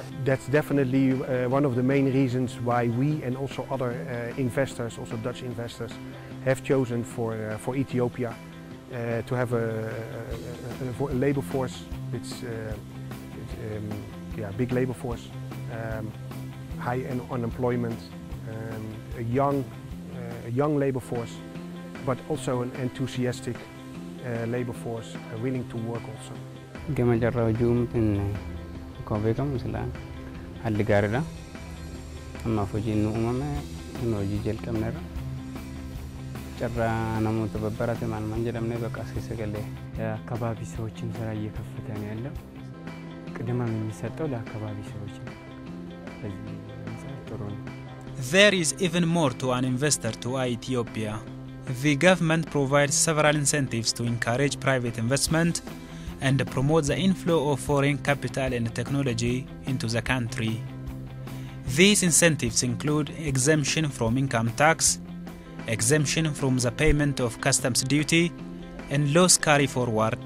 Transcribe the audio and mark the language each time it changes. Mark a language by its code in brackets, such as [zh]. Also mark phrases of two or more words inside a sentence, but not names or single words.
[en] That's definitely one of the main reasons why we and also other investors, also Dutch investors, have chosen for Ethiopia to have a labor force. It's big labor force, high unemployment, a young labor force, but also an enthusiastic labor force, willing to work also. [om] Akkuma beekamu silaa haalli gaariidha. Ammaaf hojiin nu uumame inni hojii jalqabneerra. Carraa namoota babbarate maal jedhamnee bakka as keessa galee [am] አካባቢ ሰዎችን ስራ እየከፈተ ነው ያለው። ቅድሚያ የሚሰጠው ለአካባቢ ሰዎች ነው። በዚህ ጥሩ ነው። [en] There is even more to an investor to Ethiopia. The government provides several incentives to encourage private investment and promote the inflow of foreign capital and technology into the country. These incentives include exemption from income tax, exemption from the payment of customs duty, and loss carry forward.